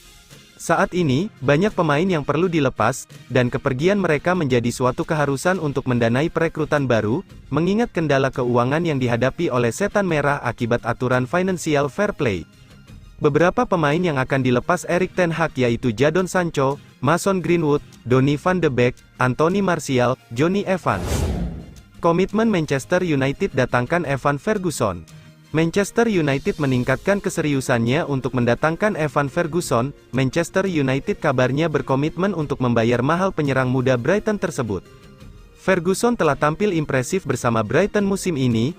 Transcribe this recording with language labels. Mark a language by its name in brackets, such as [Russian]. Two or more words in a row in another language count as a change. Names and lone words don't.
[Indonesian] Saat ini, banyak pemain yang perlu dilepas, dan kepergian mereka menjadi suatu keharusan untuk mendanai perekrutan baru, mengingat kendala keuangan yang dihadapi oleh Setan Merah akibat aturan Financial Fair Play. Beberapa pemain yang akan dilepas Erik ten Hag yaitu Jadon Sancho, Mason Greenwood, Donny van de Beek, Anthony Martial, Jonny Evans. Komitmen Manchester United datangkan Evan Ferguson. Manchester United meningkatkan keseriusannya untuk mendatangkan Evan Ferguson. Manchester United kabarnya berkomitmen untuk membayar mahal penyerang muda Brighton tersebut. Ferguson telah tampil impresif bersama Brighton musim ini.